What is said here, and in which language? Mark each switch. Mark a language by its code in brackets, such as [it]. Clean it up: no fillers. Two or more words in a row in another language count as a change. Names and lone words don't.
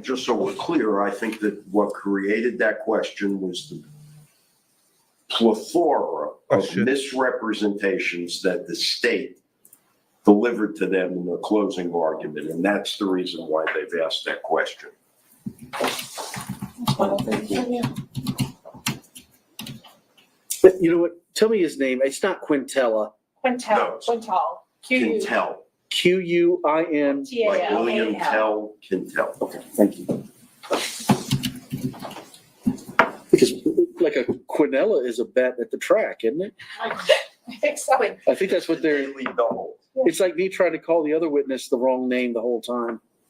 [en] Just so we're clear, I think that what created that question was the plethora of misrepresentations that the state delivered to them in their closing argument, and that's the reason why they've asked that question. But you know what? Tell me his name. It's not Quintella. Quintel. Quintal. Quintel. Quin. Like William Tell, Quintel. Okay, thank you. Because like a quinella is a bet at the track, isn't it? I think so. I think that's what they're. It's like me trying to call the other witness the wrong name the whole time.